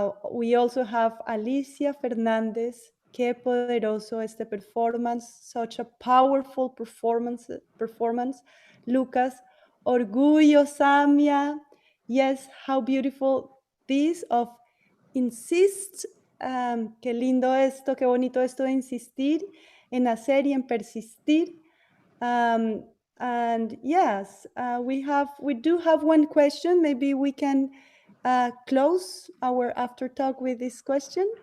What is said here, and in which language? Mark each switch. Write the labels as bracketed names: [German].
[English] We also have [Spanish] Alicia Fernández. Qué poderoso este performance. [English] Such a powerful performance. Lucas. Orgullo, Sâmia. Yes, how beautiful this of insist. [Spanish] Qué lindo esto, qué bonito esto de insistir, en hacer y en persistir. [English] And yes, we do have one question. Maybe we can close our after talk with this question.